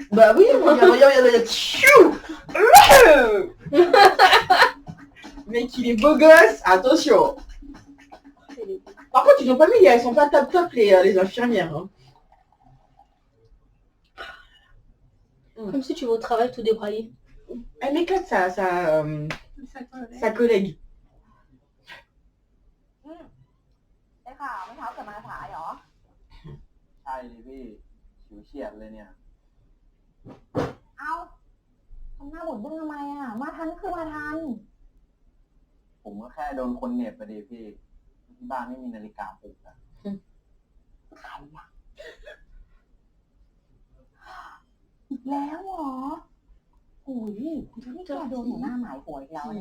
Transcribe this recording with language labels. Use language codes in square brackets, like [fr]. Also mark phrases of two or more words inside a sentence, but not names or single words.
[fr] Bah oui, regarde. Tchou. Mec, il est beau gosse. Attention. Par contre, ils ont pas mis, elles sont pas top les infirmières. Hein. Comme si tu vas au travail tout débraillé. Elle m'éclate sa Ça, sa collègue. [th] ได้ข่าวเมื่อเช้าเกิดมาสายเหรอ ใช่เลยพี่ฉิวเฉียดเลยเนี่ย เอาทำหน้าบุญบึ้งทำไมอ่ะ มาทันคือมาทัน ผมก็แค่โดนคนเหน็บไปดิพี่ ที่บ้านไม่มีนาฬิกาปลุกอะใครอ่ะอีกแล้วเหรอโอ้ยนี่แกโดนหัวหน้าหมายหัวอีกแล้วเนี่ย